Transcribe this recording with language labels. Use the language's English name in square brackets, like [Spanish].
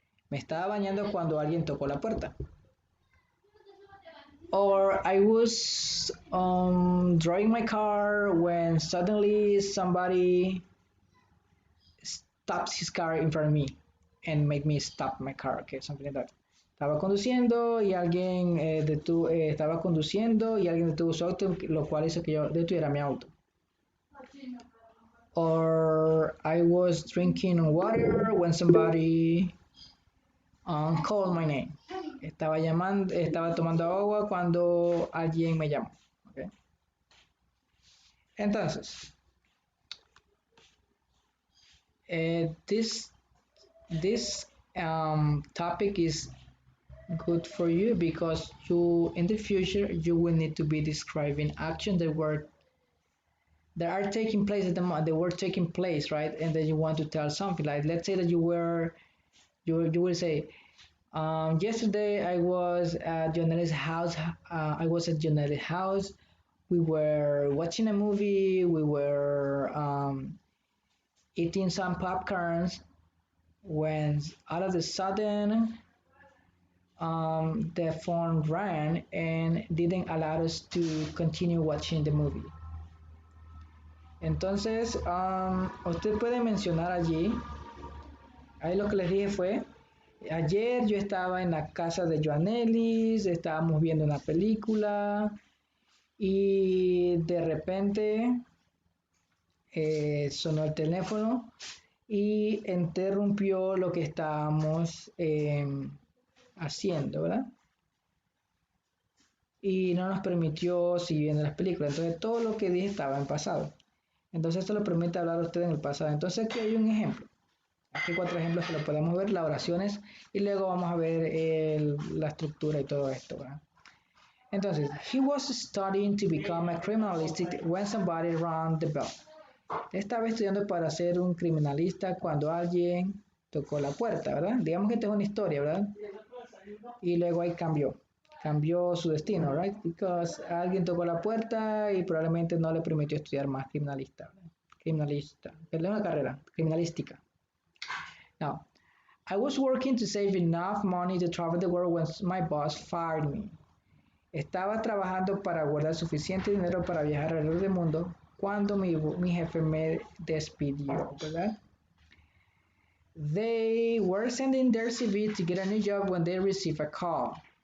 [Spanish] Me estaba bañando cuando alguien tocó la puerta. [English] Or I was driving my car when suddenly somebody stops his car in front of me and make me stop my car, okay, something like that. [Spanish] Estaba conduciendo y alguien estaba conduciendo y alguien detuvo su auto, lo cual hizo que yo detuviera mi auto. [English] Or I was drinking water when somebody called my name. [Spanish] Estaba tomando agua cuando alguien me llamó. [English] Okay. [Spanish] Entonces, [English] this topic is good for you because you in the future you will need to be describing actions that are taking place at the moment. They were taking place, right? And then you want to tell something like, let's say that you will say, yesterday I was at Jonel's house. I was at Jonel's house. We were watching a movie. We were eating some popcorns when all of a sudden the phone rang and didn't allow us to continue watching the movie. [Spanish] Entonces, usted puede mencionar allí, ahí lo que les dije fue, ayer yo estaba en la casa de Joanelis, estábamos viendo una película y de repente sonó el teléfono y interrumpió lo que estábamos haciendo, ¿verdad? Y no nos permitió seguir viendo las películas. Entonces todo lo que dije estaba en pasado. Entonces esto le permite hablar a usted en el pasado. Entonces aquí hay un ejemplo. Aquí hay 4 ejemplos que lo podemos ver, las oraciones, y luego vamos a ver la estructura y todo esto, ¿verdad? Entonces, [English] he was studying to become a criminalist when somebody rang the bell. [Spanish] Estaba estudiando para ser un criminalista cuando alguien tocó la puerta, ¿verdad? Digamos que tengo una historia, ¿verdad? Y luego ahí cambió su destino, [English] right? Because [Spanish] alguien tocó la puerta y probablemente no le permitió estudiar más perdón, una carrera, criminalística. [English] Now, I was working to save enough money to travel the world when my boss fired me. [Spanish] Estaba trabajando para guardar suficiente dinero para viajar alrededor del mundo cuando mi jefe me despidió, ¿verdad? [English] They were sending their CV to get a new job when they received a call.